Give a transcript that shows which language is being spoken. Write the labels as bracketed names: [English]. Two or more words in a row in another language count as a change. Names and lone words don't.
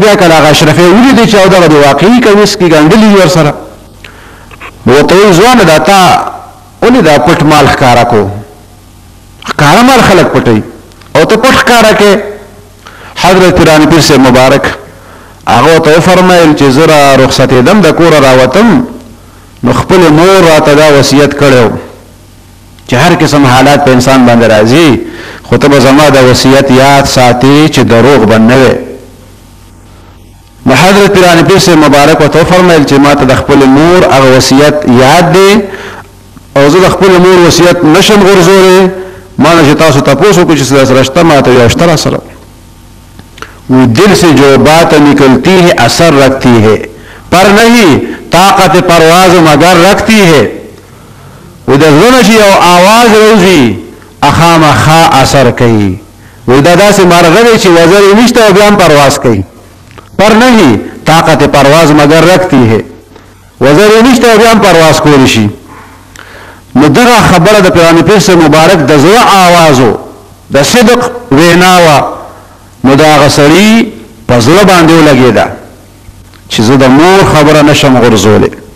[Pashto] بیا کله هغه اشرفی ولیدې چې او دغه د واقعي کمیس کې ګنډلي ورسره نو ورته وایي ځوانه دا تا ولې دا پټ مال ښکاره کو ښکاره مال خلک پټوي او ته پټ ښکاره کې حضرت پیران پیر سے مبارک هغه ته وفرمایل چې زه را رخصتېدم د کوره راوتم نو خپل مور راته دا وصیت کړی چې هر قسم حالات په انسان باندې راځي خو ته به زما د وصیت یاد ساتي چې دروغ به نه وي نو حضرت پیران پیر سے مبارک ورته وفرمایل چې ما ته د خپل مور هغه وصیت یاد دی او زه د خپل مور وصیت نشم غورځولی ما نه چې تاسو تپوس وکړو چې سره شته ما ته یو شته را سره [Urdu] وہ دل سے جو بات نکلتی ہے اثر رکھتی ہے پر نہیں طاقت پرواز مگر رکھتی ہے [Pashto] وہ دلونه چې یو آواز روزي اخامخا اثر کوي وہ دا داسې مرغه دی چې وزر یې نشته او بیا هم پرواز کوي [Urdu] پر نہیں طاقت پرواز مگر رکھتی ہے [Pashto] وزر یې نشته او بیا هم پرواز کولی شي نو دغه خبره د پیران پیر سے مبارک د زړه آوازو د صدق ویناوه نو دا هغه سړي په زړه باندې ولګېده چې زه د مور خبره نشم غورځولی